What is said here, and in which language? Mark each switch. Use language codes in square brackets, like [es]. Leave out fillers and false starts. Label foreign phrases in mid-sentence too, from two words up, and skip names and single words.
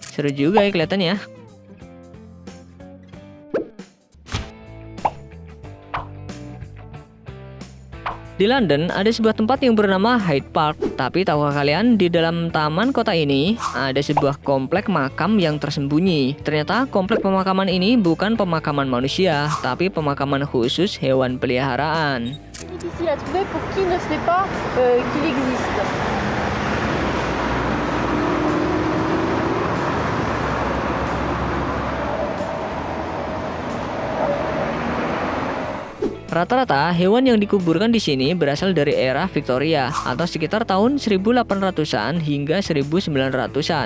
[id] Seru juga ya kelihatannya. Di London ada sebuah tempat yang bernama Hyde Park. Tapi tahukah kalian, di dalam taman kota ini ada sebuah komplek makam yang tersembunyi. Ternyata komplek pemakaman ini bukan pemakaman manusia, tapi pemakaman khusus hewan peliharaan. [fr] Difficile à trouver pour qui ne sait pas qu'il existe. [id] Rata-rata hewan yang dikuburkan di sini berasal dari era Victoria atau sekitar tahun 1800-an hingga 1900-an.